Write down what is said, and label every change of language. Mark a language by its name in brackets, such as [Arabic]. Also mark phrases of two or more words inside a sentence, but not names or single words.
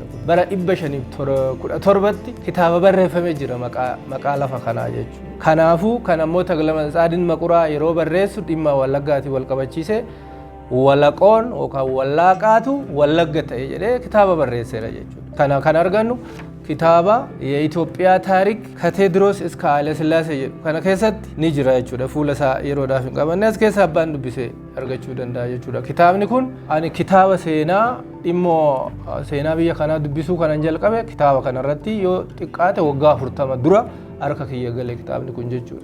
[Oromo] Bara 517tti kitaaba barreeffamee jira maqaa lafa kanaa jechuudha. Kanaafuu kan ammoo Taglamatsaadiin Maquraa yeroo barreessu dhimma Wallaggaatiin wal qabachiise Walaqoon yookaan Wallaqaatu Wallagga ta'e jedhee kitaaba barreesseera jechuudha. Kana kan argannu kitaaba የኢትዮጵያ ታሪክ ከቴዎድሮስ እስከ ኃይለ ሥላሴ kana keessatti ni jira jechuudha. Fuula isaa yeroodhaaf hin qabanne as keessa abbaan dubbisee argachuu danda'a jechuudha. Kitaabni kun ani kitaaba seenaa dhimmoo seenaa biyya kanaa dubbisuu kanan jalqabe kitaaba kanarratti yoo xiqqaate waggaa 40 dura harka kiyya galee kitaabni kun jechuudha.